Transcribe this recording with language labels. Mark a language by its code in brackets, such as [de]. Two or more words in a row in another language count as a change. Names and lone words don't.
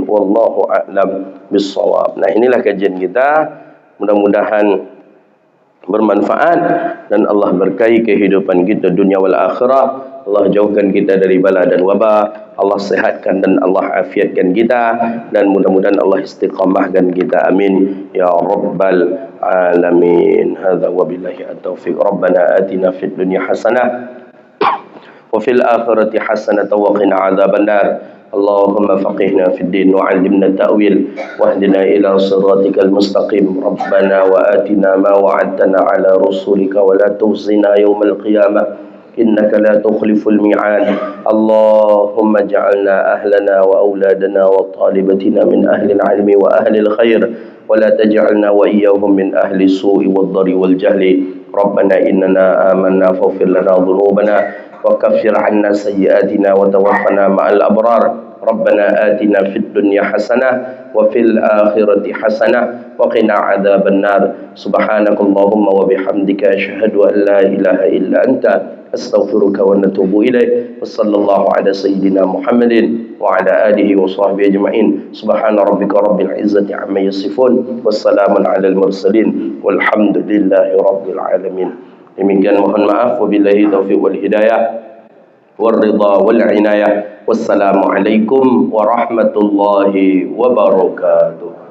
[ar] والله أعلم بالصواب. [id] Nah, inilah kajian kita. Mudah-mudahan bermanfaat dan Allah berkahi kehidupan kita dunia [ar] والآخرة. [id] Allah jauhkan kita dari bala dan wabah. Allah sehatkan dan Allah afiatkan kita, dan mudah-mudahan Allah istiqamahkan kita. [ar] آمين يا رب العالمين. هذا وبالله التوفيق. ربنا آتنا في الدنيا حسنة وفي الآخرة حسنة وقنا عذاب النار. اللهم فقهنا في الدين وعلمنا تأويل واهدنا إلى صراطك المستقيم. ربنا وآتنا ما وعدتنا على رسلك ولا تخزنا يوم القيامة إنك لا تخلف الميعاد. اللهم اجعلنا أهلنا وأولادنا وطالباتنا من أهل العلم وأهل الخير ولا تجعلنا وإياهم من أهل السوء والضر والجهل. ربنا إننا آمنا فاغفر لنا ذنوبنا وكفر عنا سيئاتنا وتوفنا مع الأبرار. ربنا آتنا في الدنيا حسنة وفي الآخرة حسنة وقنا عذاب النار. سبحانك اللهم وبحمدك أشهد أن لا إله إلا أنت أستغفرك ونتوب إليك. وصلى الله على سيدنا محمد وعلى آله وصحبه أجمعين. سبحان ربك رب العزة عما يصفون وسلام على المرسلين. والحمد لله رب العالمين. [id] Demikian, mohon maaf. [ar] وبالله التوفيق والهداية. والرضا والعناية. والسلام عليكم ورحمة الله وبركاته.